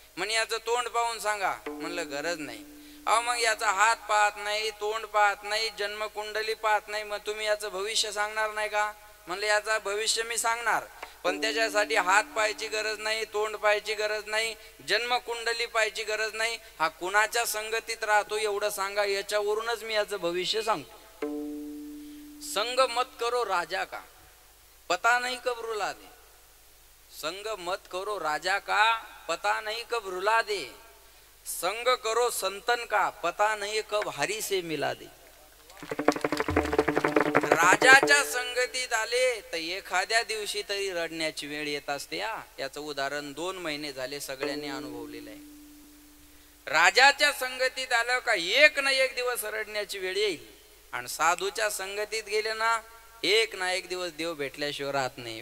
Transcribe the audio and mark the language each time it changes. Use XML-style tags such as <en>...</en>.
<mr>म्हणे याचं तोंड पाहून सांगा. म्हणलं गरज नाही. अहो मग याचा हात पाहत नाही, तोंड पाहत नाही, जन्मकुंडली पाहत नाही, मग तुम्ही याचं भविष्य सांगणार नाही का? म्हणलं याचा भविष्य मी सांगणार, पण त्याच्यासाठी हात पाहायची गरज नाही, तोंड पाहायची गरज नाही, जन्मकुंडली पाहायची गरज नाही. हा कुणाच्या संगतीत राहतो एवढं सांगा, याच्यावरूनच मी याचं भविष्य सांगतो.</mr> <hi>संग मत करो राजा का, पता नहीं कब रुला दे. संग मत करो राजा का, पता नहीं कब रुला दे. संग करो संतन का, पता नहीं कब हरी से मिला दे.</hi> <mr>राजाच्या संगतीत आले तर एखाद्या दिवशी तरी रडण्याची वेळ येत असते. याचं उदाहरण 2 महिने झाले सगळ्यांनी अनुभवलेलं आहे. राजाच्या संगतीत आलं का एक ना एक दिवस रडण्याची वेळ येईल, आणि साधूच्या संगतीत गेले ना एक ना एक दिवस देव भेटल्याशिवाय राहत नाही.</mr>